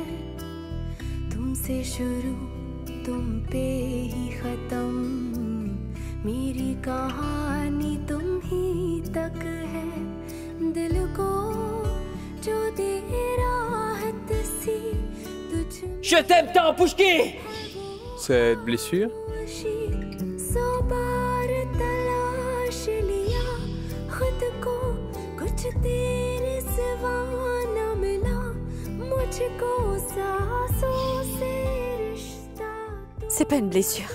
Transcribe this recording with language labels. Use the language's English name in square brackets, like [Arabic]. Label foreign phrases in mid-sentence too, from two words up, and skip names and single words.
[Hindi] तुमसे शुरू तुम पे ही खत्म मेरी कहानी तुम ही तक है दिल को जो दे राहत सी तुझ [French] Je t'aime tant, Pushki! Cette blessure? C'est pas une blessure.